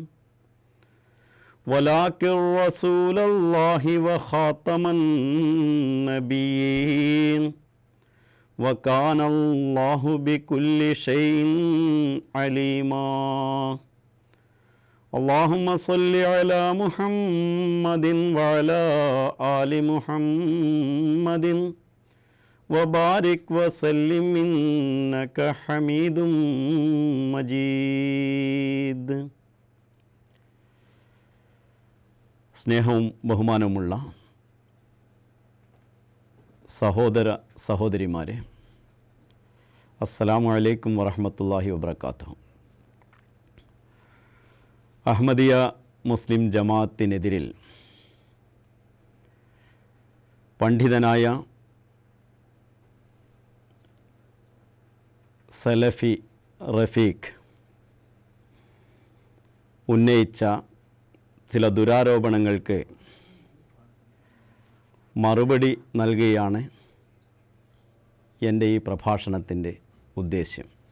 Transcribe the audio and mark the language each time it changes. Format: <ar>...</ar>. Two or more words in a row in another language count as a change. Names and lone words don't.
<ar>ولكن رسول الله وخاتم النبيين وكان الله بكل شيء عليما اللهم صل على محمد وعلى آل محمد وبارك وسلم إنك حميد مجيد.</ar> <ml>സ്നേഹവും ബഹുമാനവുമുള്ള സഹോദര സഹോദരിമാരെ,</ml> <ar>السلام عليكم ورحمة الله وبركاته.</ar> <ml>അഹ്മദിയ മുസ്ലിം ജമാഅത്തിനെതിരിൽ പണ്ഡിതനായ സലഫി റഫീഖ് ഉന്നയിച്ച ചില ദുരാരോപണങ്ങൾക്ക് മറുപടി നൽകുകയാണ് എൻ്റെ ഈ പ്രഭാഷണത്തിൻ്റെ ഉദ്ദേശ്യം.</ml>